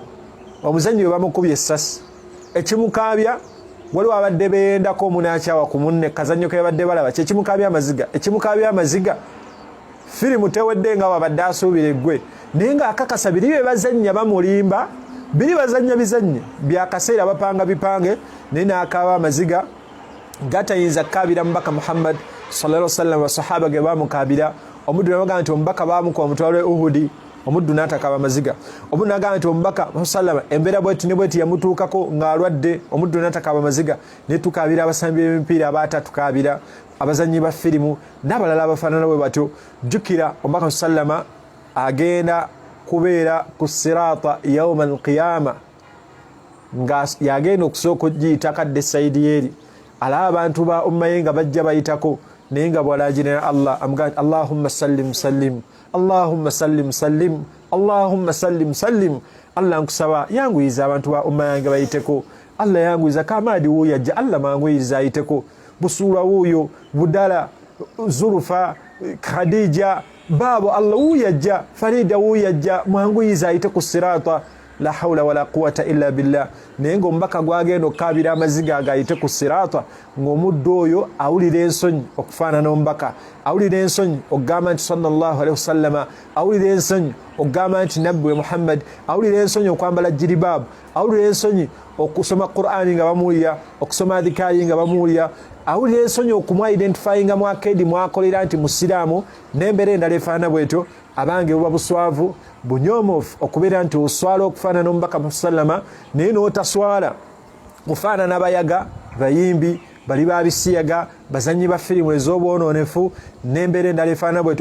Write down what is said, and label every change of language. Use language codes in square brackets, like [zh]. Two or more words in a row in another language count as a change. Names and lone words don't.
[lg] omuzannyi we bamukubye essasi, ekimukaabya waliwo abadde beendako omunaakyawa ku munne kazannyo ke badde balaba kyekimukaabya amaziga firimu tewedde nga wabadde asuubira eggwe naye ng'akakasa biri bye bazannya bamulimba, biri bazannya bizannye byakaseera bapanga bipange naye n'akaaba amaziga gatayinza kkaabira mubaka Muhammad [ar] صلى الله عليه وسلم. [lg] Basahaba ge bamukaabira, omuddu n'agamba nti omubaka baamukuba omutwalo Uhudi, omuddu n'atakaaba amaziga. Omuddu n'agamba nti omubaka sallallahu embeera bweti ne bweti yamutuukako ng'alwadde, omuddu n'atakaaba amaziga. Ne tukaabira abasambi b'emipiira abaatatukaabira, abazannyi ba firimu n'abalala abafaanana bwe batyo. Jjukira omubaka sallama agenda kubeera ku siraata [ar] يوم القيامة [lg] nga yagenda okusooka ogiyita kadde sayidi eri, alaba abantu ba umma ye nga bajja bayitako naye nga bw'alaagirira Allah amugamba [ar] اللهم سلم سلم, اللهم سلم سلم, اللهم سلم سلم. [lg] Allah nkusaba yanguyiza abantu ba umma yange bayiteko, Allah yanguyiza Kamadi wuuyo ajja, Allah manguyiza ayiteko, Busuula wuuyo, Budala, Zulufa, Khadija, Baabo Allah wuuyo ajja, Farida wuuyo ajja, mwanguyiza ayite ku siraata. [ar] لا حول ولا قوة إلا بالله. [lg] Naye ng'omubaka gwagenda okkaabira amaziga agayite ku siraata ng'omuddu oyo awulira ensonyi okufaanana omubaka, awulira ensonyi okugamba nti [ar] صلى الله عليه وسلم, [lg] awulira ensonyi okugamba nti nabbi we Muhammad, awulira ensonyi okwambala jiribaabu, awulira ensonyi okusoma Qur'ani nga bamuwulira, okusoma adhikaari nga bamuwulira, awulira ensonyi okumwa identifyinga mwakedi mwakolera nti musiraamu n'embeera endala efaana bwetyo. Abange buba buswavu bunyoomofu okubeera nti oswala okufaanana omubaka musallama naye n'otaswala kufaanana abayaga, bayimbi, bali babisiyaga, bazannyi ba firimu ez'obwonoonefu n'embeera endala efaana bwetyo.